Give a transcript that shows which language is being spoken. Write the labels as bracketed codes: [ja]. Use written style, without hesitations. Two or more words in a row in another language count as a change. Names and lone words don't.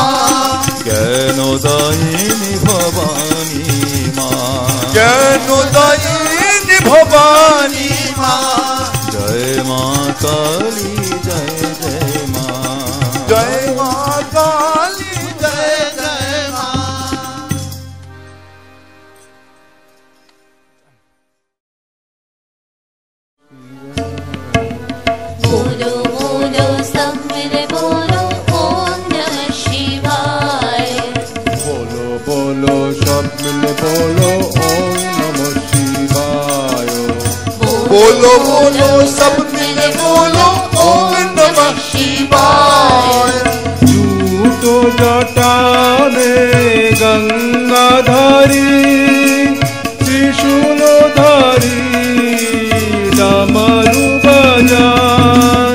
[bn] জ্ঞান দায়িনী ভবানী মা জ্ঞান দায়িনী ভবানী মা জয় মা কালী জয় জয় মা জয় মা কালী জয় জয় মা [hi] बोलो बोलो सब मिले बोलो [sa] ओम नमः शिवाय [hi] बोलो बोलो सब मिले बोलो [sa] ओम नमः शिवाय [hi] बोलो बोलो सब मिले बोलो शिवाय झूठो जटा में गंगाधारी त्रिशूलधारी डमरू बजाए